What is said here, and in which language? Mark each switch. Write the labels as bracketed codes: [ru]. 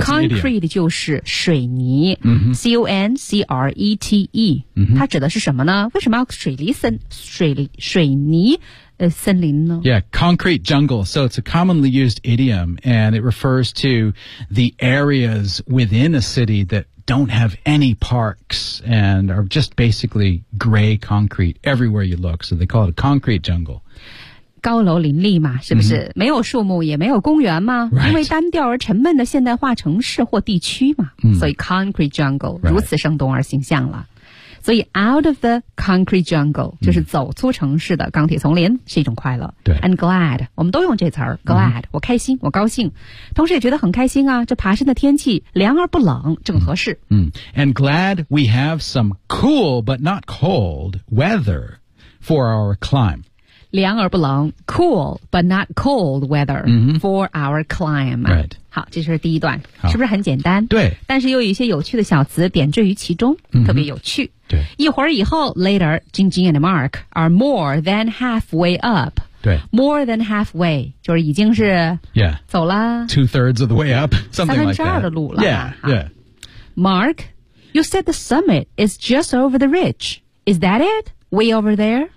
[zh] concrete 就是水泥、C-O-N-C-R-E-T-E.、它指的是什么呢为什么要水泥森林呢 [en] Yeah, concrete jungle. So it's a commonly used idiom and it refers to the areas within a city that don't have any parks and are just basically gray concrete everywhere you look. So they call it a concrete jungle. [zh] 高楼林立嘛是不是、没有树木也没有公园吗、 [en] right. [zh] 因为单调而沉闷的现代化城市或地区嘛、所以 [en] concrete jungle、 [zh] 如此生动而形象了。所以 [en] out of the concrete jungle [zh] 就是走出城市的钢铁丛林是一种快乐对 [en] and glad [zh] 我们都用这词儿 glad、我开心我高兴同时也觉得很开心啊这爬山的天气凉而不冷正合适 [en] and glad we have some cool but not cold weather for our climb [zh] 凉而不冷 [en] cool but not cold weather、for our climb、 right. [zh] 好这是第一段是不是很简单对但是又有一些有趣的小词点缀于其中特别有趣对一会儿以后 [en] later Jing Jing and Mark are more than halfway up [zh] 对 [en] more than halfway [zh] 就是已经是 [en] yeah [zh] 走了 [en] 2/3 of the way up something like that [zh] 三分之二的路了 [en] yeah, yeah Mark you said the summit is just over the ridge is that it way over there